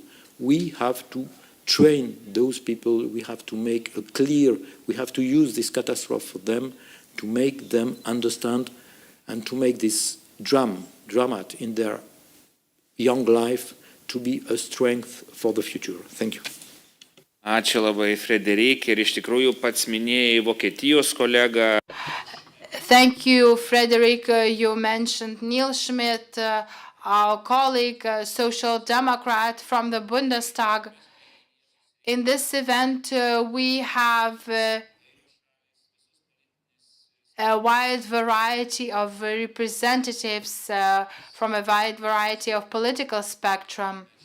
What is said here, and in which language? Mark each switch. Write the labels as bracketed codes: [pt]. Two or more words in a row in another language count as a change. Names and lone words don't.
[en] We have to train those people, we have to make a clear, we have to use this catastrophe for them, to make them understand and to make this drama in their young life to be a strength for the future. Thank you. [lt] Ačiū labai, Frederik. Ir iš tikrųjų pats minėjai Vokietijos kolegą. [en] Thank you, Frederick. You mentioned Neil Schmidt, our colleague, Social Democrat from the Bundestag. In this event, we have a wide variety of representatives from a wide variety of political spectrum.